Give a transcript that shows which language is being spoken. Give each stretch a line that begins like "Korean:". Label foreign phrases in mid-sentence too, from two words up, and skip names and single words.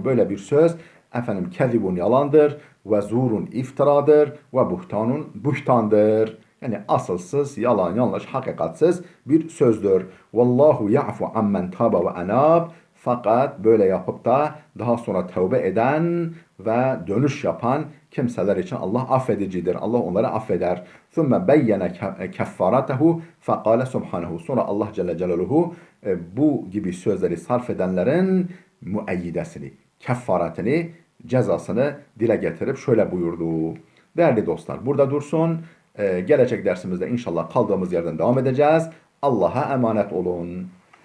Turkish: Böyle bir söz efendim kezibun yalandır ve zurun iftiradır ve buhtanun buhtandır. Yani asılsız, yalan, yanlış, hakikatsiz bir sözdür.
Arabic: والله يعفو عمن تاب وأناب.
Turkish: Fakat böyle yapıp da daha sonra tövbe eden ve dönüş yapan kimseler için Allah affedicidir. Allah onları affeder.
Arabic: ثُمَّ بَيَّنَ كَفَّارَتَهُ فَقَالَ سُبْحَانَهُ
Turkish: Sonra Allah Celle Celaluhu bu gibi sözleri sarf edenlerin müeyyidesini, keffaretini, cezasını dile getirip şöyle buyurdu. Değerli dostlar burada dursun. Gelecek dersimizde inşallah kaldığımız yerden devam edeceğiz. Allah'a emanet olun.